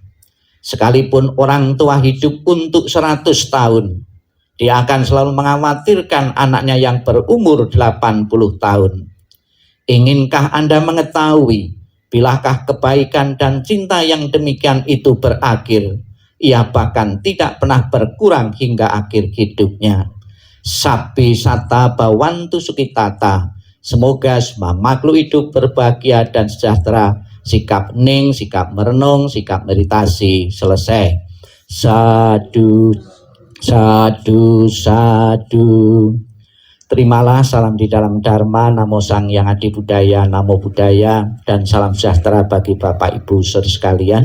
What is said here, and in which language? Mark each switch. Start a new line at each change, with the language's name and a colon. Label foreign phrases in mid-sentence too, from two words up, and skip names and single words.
Indonesian: Sekalipun orang tua hidup untuk 100 tahun, dia akan selalu mengkhawatirkan anaknya yang berumur 80 tahun. Inginkah Anda mengetahui bilakah kebaikan dan cinta yang demikian itu berakhir? Ia bahkan tidak pernah berkurang hingga akhir hidupnya.
Pali: Sabbi sata bawantu sukitata.
Indonesian: Semoga semua makhluk hidup berbahagia dan sejahtera. Sikap hening, sikap merenung, sikap meditasi. Selesai.
Pali: Sadu, sadu, sadu.
Indonesian: Terimalah salam di dalam Dharma, Namo Sang Yang Adi Budaya,
Pali: Namo Buddhaya,
Indonesian: dan salam sejahtera bagi Bapak Ibu saudara sekalian.